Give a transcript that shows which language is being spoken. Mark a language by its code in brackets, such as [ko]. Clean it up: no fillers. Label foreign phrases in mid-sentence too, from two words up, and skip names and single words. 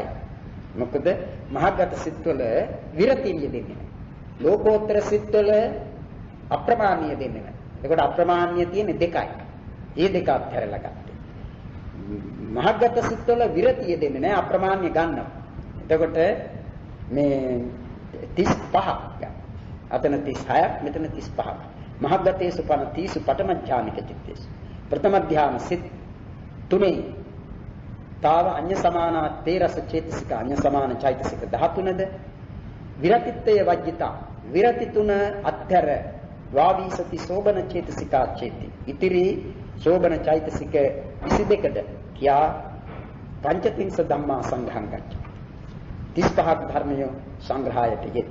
[si] මොකද මහග්ගත සිත්වල විරතිය දෙන්නේ ලෝකෝත්තර සිත්වල අප්‍රමාණීය දෙන්නේ නැහැ. ඒකට අප්‍රමාණීය තියෙන්නේ දෙකයි. ඒ දෙක අත්හැරලා ගත්තේ. මහග්ගත සිත්වල විරතිය දෙන්නේ නැහැ අප්‍රමාණීය ගන්නවා. එතකොට මේ 35ක් ගන්න. අතන 36ක් මෙතන 35ක්. [pi] මහග්ගතේසු පන 30 පඨම ඥානික චිත්තේසු. [si] ප්‍රථම ධ්‍යාන සිත් තුනේ [pi] තාව අඤ්ඤ සමානා තේරස චේතසික [si] අඤ්ඤ සමාන චෛතසික 13ද විරතිත්වය [pi] වජ්ජිතා විරති තුන අත්තර වාවීසති සෝබන චේතසිකා චේති [si] ඉතිරි සෝබන චෛතසික 22ද කියා [pi] පංචතිංස ධම්මා සංඝං ගච්ඡ [si] 35ක් ධර්මය සංග්‍රහයට යෙද.